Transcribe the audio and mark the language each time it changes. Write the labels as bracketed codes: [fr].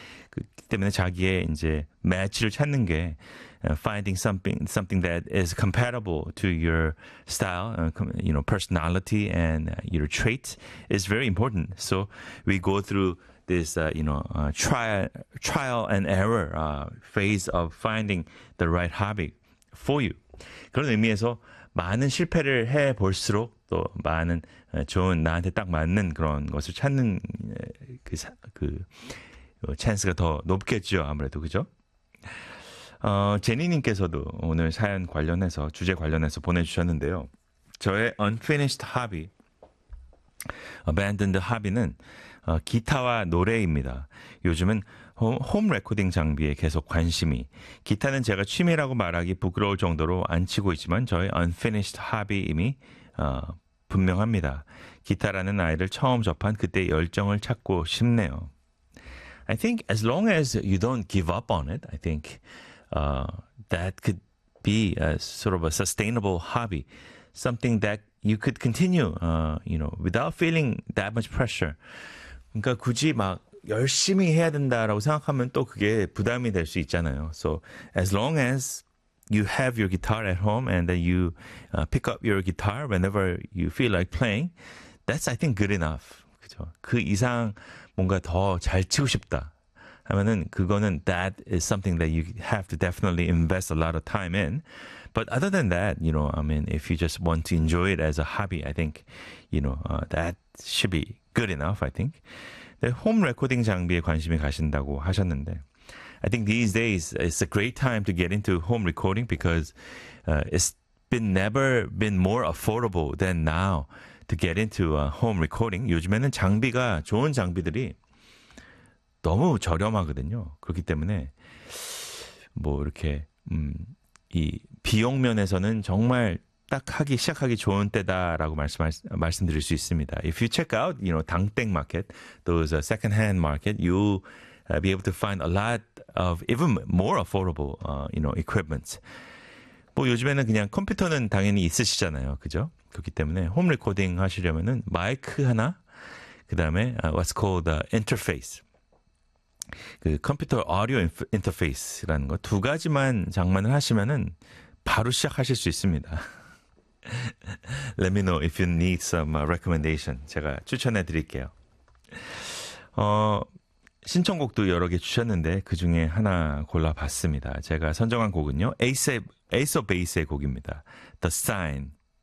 [ko] 그렇기 때문에 자기의 이제 매치를 찾는 게 [en] finding something that is compatible to your style, personality and your traits is very important. So we go through this, trial and error phase of finding the right hobby for you. [ko] 그런 의미에서 많은 실패를 해볼수록 또 많은 좋은 나한테 딱 맞는 그런 것을 찾는 그 찬스가 더 높겠죠, 아무래도, 그죠? 제니님께서도 오늘 사연 관련해서, 주제 관련해서 보내주셨는데요. 저의 [en] unfinished hobby, abandoned hobby [ko] 는 기타와 노래입니다. 요즘은 홈 레코딩 장비에 계속 관심이, 기타는 제가 취미라고 말하기 부끄러울 정도로 안 치고 있지만 저의 [en] unfinished hobby [ko] 임이 분명합니다. 기타라는 아이를 처음 접한 그때 열정을 찾고 싶네요. [en] I think as long as you don't give up on it, I think that could be a sort of a sustainable hobby, something that you could continue, without feeling that much pressure. [ko] 그러니까 굳이 막 열심히 해야 된다라고 생각하면 또 그게 부담이 될 수 있잖아요. [en] So as long as you have your guitar at home and then you pick up your guitar whenever you feel like playing, that's I think good enough. [ko] 그죠? 그 이상 뭔가 더 잘 치고 싶다 하면은 그거는 [en] that is something that you have to definitely invest a lot of time in. But other than that, if you just want to enjoy it as a hobby, I think, that should be good enough, I think. [ko] 네, 홈 레코딩 장비에 관심이 가신다고 하셨는데, [en] I think these days it's a great time to get into home recording because it's never been more affordable than now to get into a home recording. [ko] 요즘에는 장비가, 좋은 장비들이 너무 저렴하거든요. 그렇기 때문에 뭐 이렇게 이 비용 면에서는 정말 딱 하기 시작하기 좋은 때다라고 말씀드릴 수 있습니다. [en] If you check out, Dangdaeng Market, those second-hand market, you'll be able to find a lot of even more affordable, equipment. [ko] 뭐 요즘에는 그냥 컴퓨터는 당연히 있으시잖아요, 그죠? 그렇기 때문에 홈 레코딩 하시려면은 마이크 하나, 그 다음에 [en] what's called the interface. [ko] 그 컴퓨터 오디오 인터페이스라는 거 두 가지만 장만을 하시면은 바로 시작하실 수 있습니다. [en] Let me know if you need some recommendation. [ko] 제가 추천해 드릴게요. 신청곡도 여러 개 주셨는데 그 중에 하나 골라봤습니다. 제가 선정한 곡은요, 에이스 오브 베이스의 곡입니다. The Sign.